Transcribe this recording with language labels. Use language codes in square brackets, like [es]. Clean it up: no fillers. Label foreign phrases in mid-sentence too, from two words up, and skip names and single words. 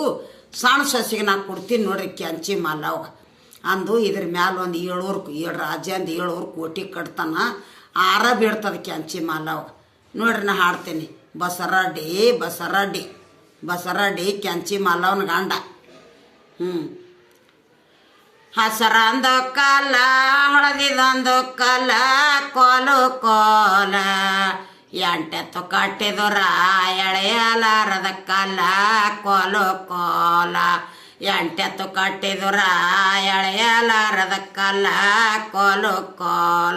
[kn] ಸಣ್ಣ ಸೊಸಿಗೆ ನಾನು ಕೊಡ್ತೀನಿ ನೋಡ್ರಿ ಕ್ಯಾಂಚಿ ಮಾಲವ್ಗ ಅಂದು. ಇದ್ರ ಮ್ಯಾಲ ಒಂದು 7 ರಾಜ್ಯ ಅಂದು 7 ಕೋಟಿ ಕಟ್ತಾನ. ಆರ ಬೀಳ್ತದ ಕ್ಯಾಂಚಿ ಮಾಲವ್ಗ. ನೋಡ್ರಿ ನಾ ಹಾಡ್ತೀನಿ. ಬಸರಡ್ಡಿ ಕ್ಯಾಂಚಿ ಮಾಲವನ ಗಂಡ. ಹಸರಂದು ಕಾಲ ಹೊಳದಿದೊಂದು ಕಾಲ, ಕೋಲ ಎಂಟೆತ್ತು ಕಟ್ಟಿದುರ ಎಳೆಯಲಾರದ ಕಾಲ, ಕೋಲ ಎಂಟೆತ್ತು ಕಟ್ಟಿದುರ ಎಳೆಯಲಾರದ ಕಾಲ, ಕೋಲ